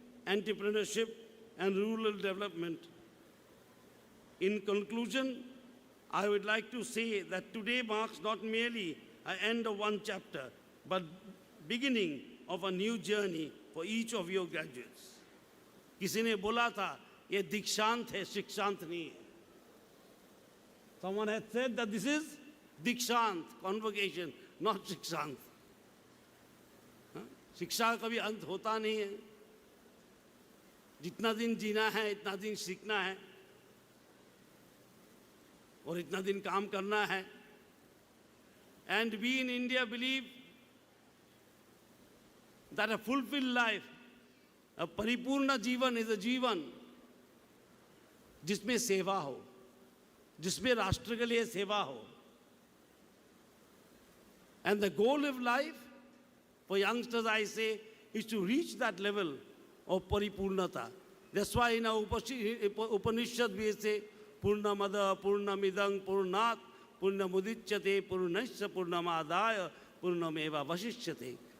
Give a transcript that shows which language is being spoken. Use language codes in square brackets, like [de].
[en] entrepreneurship, and rural development. In conclusion, I would like to say that today marks not merely an end of one chapter, but beginning of a new journey for each of your graduates. [hi] किसी ने बोला था ये दीक्षांत है, शिक्षांत नहीं है. [en] Someone had said that this is dikshant, convocation, not शिक्षांत. [hi] शिक्षा का कभी अंत होता नहीं है. जितना दिन जीना है इतना दिन सीखना है और इतना दिन काम करना है. [en] And we in India believe that a fulfilled life, a [hi] परिपूर्ण जीवन [en] is a [hi] जीवन जिसमें सेवा हो, [en] जिसमें राष्ट्र के लिए सेवा हो. And the goal of life for youngsters, I say, is to reach that level of paripurnata. That's why in our Upanishad we say, [sa] Purnamada, Purnamidang, Purnat, Purnamudichyate, Purnasya, Purnamadaya, Purnameva Vasishyate.